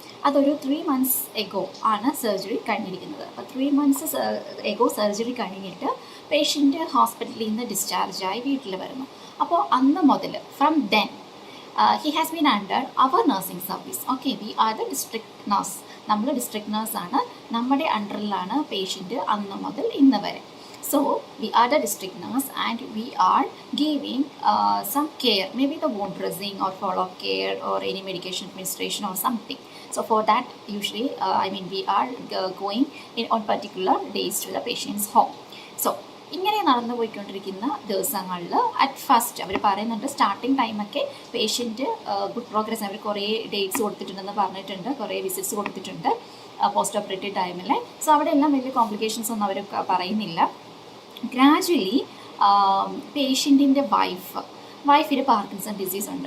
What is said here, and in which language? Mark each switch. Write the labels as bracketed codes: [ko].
[ml] അതൊരു 3 months ago ആണ് surgery കഴിഞ്ഞിരിക്കുന്നത്. അപ്പോൾ 3 months എഗോ സർജറി കഴിഞ്ഞിട്ട് പേഷ്യൻറ്റ് ഹോസ്പിറ്റലിൽ നിന്ന് ഡിസ്ചാർജായി വീട്ടിൽ വരുന്നു. അപ്പോൾ അന്ന് മുതൽ [en] From then he has been under our nursing service. Okay, we are the district nurse. [ml] നമ്മൾ ഡിസ്ട്രിക്ട് നഴ്സാണ്. നമ്മുടെ അണ്ടറിലാണ് പേഷ്യൻറ്റ് അന്ന് മുതൽ ഇന്ന് വരെ. [en] So we are the district nurse and we are giving some care, maybe the wound dressing or follow-up care or any medication administration or something. So for that usually we are going on particular days to the patient's home. [ml] So ഇങ്ങനെ നടന്നു പോയിക്കൊണ്ടിരിക്കുന്ന ദിവസങ്ങളിൽ at first അവർ പറയുന്നുണ്ട് starting ടൈമൊക്കെ patient good progress. അവർ കുറേ dates കൊടുത്തിട്ടുണ്ടെന്ന് പറഞ്ഞിട്ടുണ്ട്, കുറേ visits കൊടുത്തിട്ടുണ്ട് പോസ്റ്റ് ഓപ്പറേറ്റീവ് ടൈമിൽ. സോ അവിടെ എല്ലാം വലിയ കോംപ്ലിക്കേഷൻസ് ഒന്നും അവർ പറയുന്നില്ല. ഗ്രാജുവലി പേഷ്യൻറ്റിൻ്റെ വൈഫിന് പാർക്കിൻസൺ ഡിസീസ് ഉണ്ട്.